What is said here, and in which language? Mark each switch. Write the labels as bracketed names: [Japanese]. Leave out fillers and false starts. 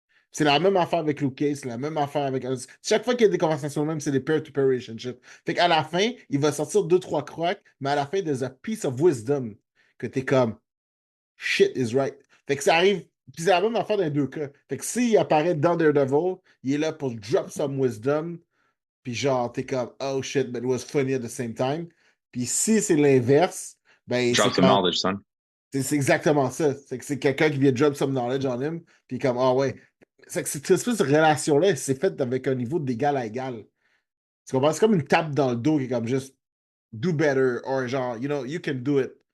[French] C'est la même affaire avec Luke Cage, c'est la même affaire avec. Chaque fois qu'il y a des conversations même, c'est des [English] peer-to-peer relationships. [French] Fait qu'à la fin, il va sortir deux, trois cracks, mais à la fin, [English] there's a piece of wisdom [French] que t'es comme [English] shit is right. [French] Fait que ça arrive. Puis c'est la même affaire dans les deux cas. Fait que s'il apparaît dans Daredevil, il est là pour [English] drop some wisdom. [French] Puis genre, t'es comme, [English] oh shit, but it was funny at the same time. [French] Puis si c'est l'inverse, ben c'est [English] Drop some knowledge, son. [French] c'est exactement ça. C'est que c'est quelqu'un qui vient [English] drop some knowledge on him, [French] puis comme, ah ouais. C'est que cette espèce de relation-là, c'est fait avec un niveau d'égal à égal. Tu comprends? C'est comme une tape dans le dos qui est comme juste, [English] do better, [French] or genre, [English] you know, you can do it.